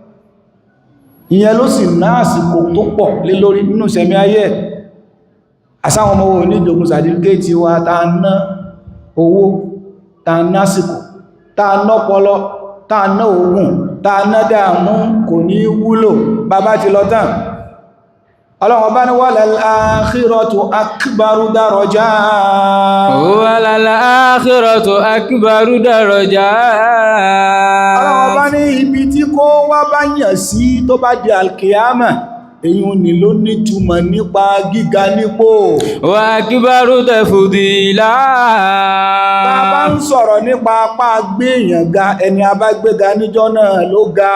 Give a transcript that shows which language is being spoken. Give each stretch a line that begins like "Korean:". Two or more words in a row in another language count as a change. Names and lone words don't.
Yoruba: ìyẹn ló sì náà àsìkò tó pọ̀ lé lórí nínú sẹ̀mí ayé ẹ̀ àsáwọn ọmọ òní jogún sàtífíkéètì wa ta ná owó ta ná àsìkò ta ná ọpọlọ ta ná oògùn ta ná dààmú kò ní wúlò bàbá ti lọ tán ọlọ́run ọba ní
Arabic: والآخرة أكبر درجات والآخرة أكبر درجات
Yoruba: ọlọ́run ọba ní ibi tí kó wá bá yàn sí tó bá di alkiyama èyí ni ló nítumọ̀ nípa gíga nípò
Arabic: وأكبر تفضيلا
Yoruba: bàbá ń sọ̀rọ̀ nípa apá gbé èèyàn ga ẹni a bá gbéga níjọ́ náà ló ga